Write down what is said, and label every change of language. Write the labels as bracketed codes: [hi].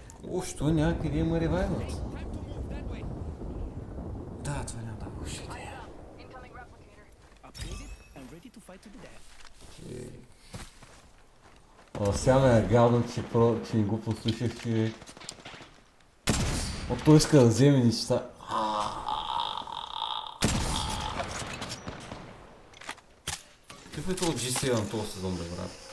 [bg] О, що някъде има ревайвът? [en] Time to move that way. [bg] Да, това няма да е лоша идея. [en] Incoming replicator. Upgraded and ready to fight to the death. [bg] Сега ме е гадно, че не го послушах, че... Той иска да вземе неща. Какъв е този G7 този сезон, бе, брат?